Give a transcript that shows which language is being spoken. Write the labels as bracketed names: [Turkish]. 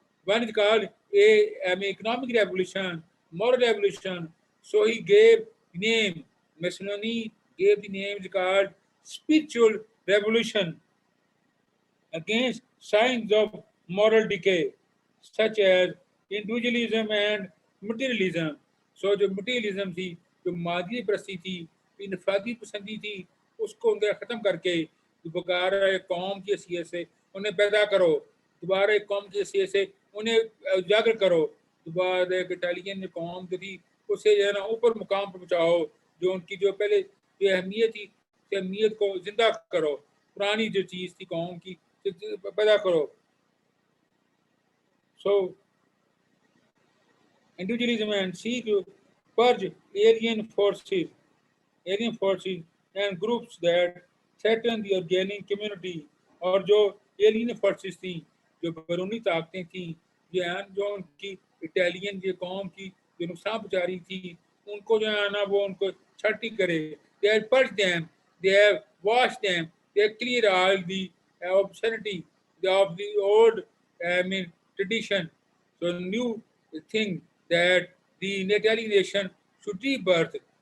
[English] One is called economic revolution, moral revolution. So he gave the name. Mussolini gave the name is called spiritual revolution against signs of moral decay, such as individualism and materialism. [Hindi] So जो materialism थी, जो मादगी प्रस्ती थी, इनफरादी पसंदी थी, उसको उनका ख़त्म करके दोबारा एक कौम की हैसियत से उन्हें पैदा करो, दोबारा एक कौम की हैसियत से उन्हें उजागर करो, दोबारा एक इटालियन जो कौम जो थी उसे जो है ना ऊपर मुकाम पर पहुँचाओ, जो उनकी जो पहले जो अहमियत थी, उस अहमियत को जिंदा करो, पुरानी जो चीज़ थी कौम की पैदा करो. [English] So individualism and seek to purge alien forces and groups that threaten the organic community. [Hindi] और जो एलियन फोर्सेस थी, जो बैरूनी ताकतें थी, जो उनकी इटालियन की कौम की जो नुकसान पहुंचा रही थी, उनको जो है ना वो उनको छाटी करे. [English] They have purged them, they have washed them, they have cleared all the obscenity of the old tradition. So new thing that the Italian nation should rebirth.